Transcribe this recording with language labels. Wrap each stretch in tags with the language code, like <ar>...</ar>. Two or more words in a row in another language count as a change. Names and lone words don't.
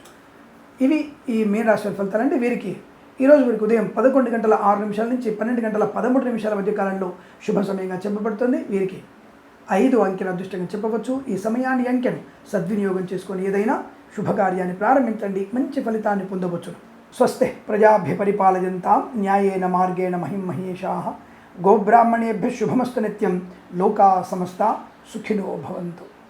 <te>ఇవి ఈ మీన రాశి ఫలితాలు. అంటే వీరికి ఈరోజు వీరికి ఉదయం 11:06 నుంచి 12:13 మధ్య కాలంలో శుభ సమయంగా చెప్పబడుతుంది. వీరికి 5 అంకెల అదృష్టంగా చెప్పవచ్చు. ఈ సమయాన్ని, అంకెను సద్వినియోగం చేసుకొని ఏదైనా శుభకార్యాన్ని ప్రారంభించండి, మంచి ఫలితాన్ని పొందవచ్చు.</te> <sa>స్వస్తి ప్రజాభ్య పరిపాలయంతాం న్యాయేన మార్గేణ మహిం మహేషాః గోబ్రాహ్మణేభ్యः శుభమస్తు నిత్యం లోకా సమస్తా సుఖినో భవంతు.</sa>